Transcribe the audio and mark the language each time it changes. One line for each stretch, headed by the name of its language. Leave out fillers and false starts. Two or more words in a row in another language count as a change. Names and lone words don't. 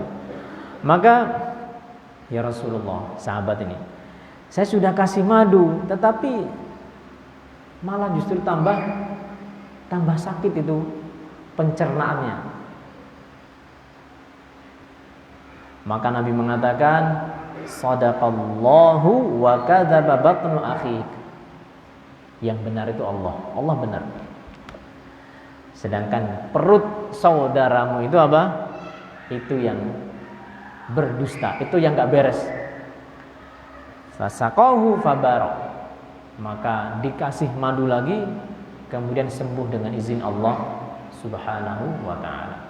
Indonesian: Maka,
Arabic: يا رسول الله,
Indonesian: sahabat ini, saya sudah kasih madu, tetapi malah justru tambah sakit itu pencernaannya. Maka Nabi mengatakan,
Arabic: صدق الله وكذب بطن أخيك.
Indonesian: Yang benar itu Allah benar. Sedangkan perut saudaramu itu apa? Itu yang berdusta, itu yang gak beres.
Arabic: فسقاه فبرأ.
Indonesian: Maka dikasih madu lagi, kemudian sembuh dengan izin Allah
Arabic: سبحانه وتعالى.